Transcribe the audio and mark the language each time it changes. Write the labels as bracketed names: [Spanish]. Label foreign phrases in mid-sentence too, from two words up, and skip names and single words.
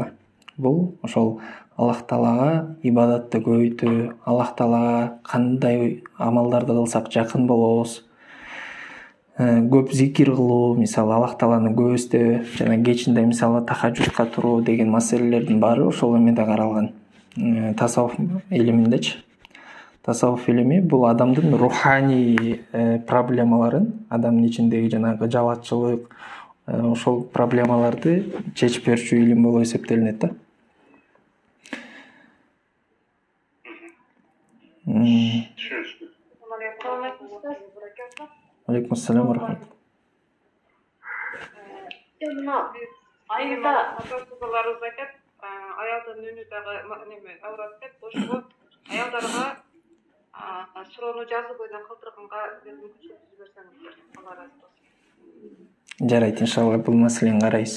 [Kyrgyz] Бул ошол Аллах Таалага ибадатты көбөйтүү, Аллах Таалага кандай амалдарды кылсак жакын болобуз, көп зикир кылуу, мисалы Аллах Тааланы көп эстөө, жана кечинде мисалы тахажжудка туруу деген маселелердин баары ошол эмеде каралган. Тасаввуф илиминдечи. Тасаввуф илими бул адамдын руханий проблемаларын, адамдын ичиндеги жанагы жабатчылык, ошол проблемаларды чечип берүүчү илим болуп эсептелинет да. [Arabic] عليكم السلام ورحمة الله. [Kyrgyz] Айында ата-бабаларыбыз айтат, аялдын үнү дагы неме аврат деп, ошого аялдарга суроону жазуу боюнан калтырганга мүмкүнчүлүк берсеңиздер. Алла разы болсун. Жарайт, иншалла бул маселени карайбыз.